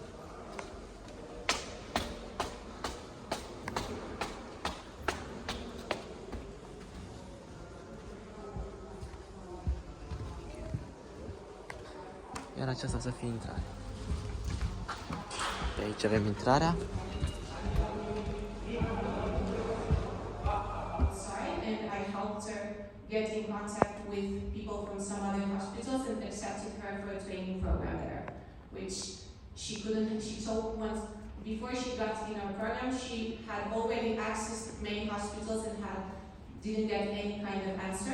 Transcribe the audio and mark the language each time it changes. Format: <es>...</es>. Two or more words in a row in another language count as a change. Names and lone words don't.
<ro>Iar aceasta să fie intrarea. Pe aici avem intrarea.</ro> <en>Get in contact with people from some other hospitals and accepted her for a training program there, which she couldn't. She told once before she got in our program, she had already accessed many hospitals and didn't get any kind of answer.</en>